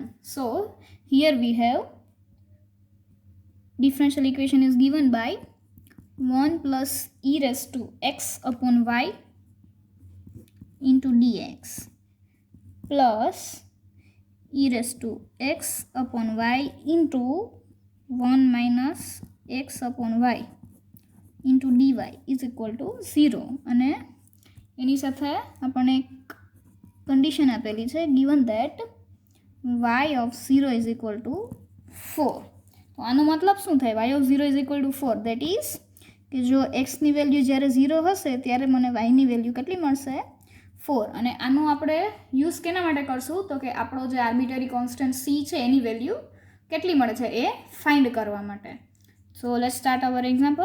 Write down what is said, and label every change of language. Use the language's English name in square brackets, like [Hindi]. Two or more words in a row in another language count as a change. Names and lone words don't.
[English] So here we have differential equation is given by 1 plus e raised to x upon y into dx plus e raised to x upon y into 1 minus x upon y into dy is equal to 0. [Gujarati] અને એની સાથે આપણને એક કન્ડિશન આપેલી છે, [English] given that y of 0 is equal to 4. [Gujarati] તો આનો મતલબ શું થાય? [English] y of 0 is equal to 4, that is [Gujarati] કે જો એક્સની વેલ્યુ જ્યારે 0 હશે ત્યારે મને વાયની વેલ્યુ કેટલી મળશે? 4. અને આનું આપણે યુઝ કેના માટે કરશું? તો કે આપણો જે [English] arbitrary constant [Gujarati] સી છે એની વેલ્યુ કેટલી મળે છે એ ફાઇન્ડ કરવા માટે. [English] so let's start our example.